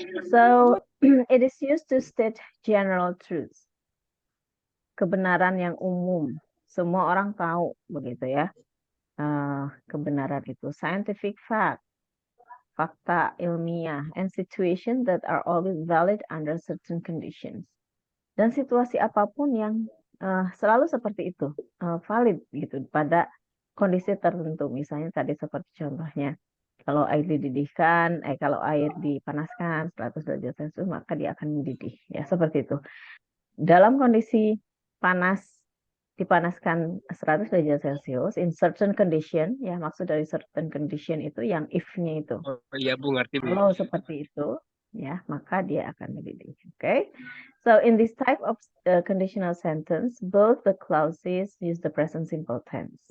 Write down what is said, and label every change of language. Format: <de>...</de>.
<en>So it is used to state general truths.</en> <id>Kebenaran yang umum, semua orang tahu begitu ya. Kebenaran itu</id> <en>scientific fact,</en> <id>fakta ilmiah,</id> <en>and situations that are always valid under certain conditions.</en> <id>Dan situasi apapun yang selalu seperti itu, valid gitu pada kondisi tertentu. Misalnya tadi seperti contohnya, kalau air dididihkan, kalau air dipanaskan 100 derajat Celcius, maka dia akan mendidih. Ya, seperti itu. Dalam kondisi panas, dipanaskan 100 derajat Celcius</id> <en>in certain condition,</en> <id>ya maksud dari certain condition itu yang if-nya itu. Oh iya Bu, ngerti Bu. Kalau seperti itu, ya maka dia akan mendidih.</id> <en>Okay, so in this type of conditional sentence, both the clauses use the present simple tense.</en>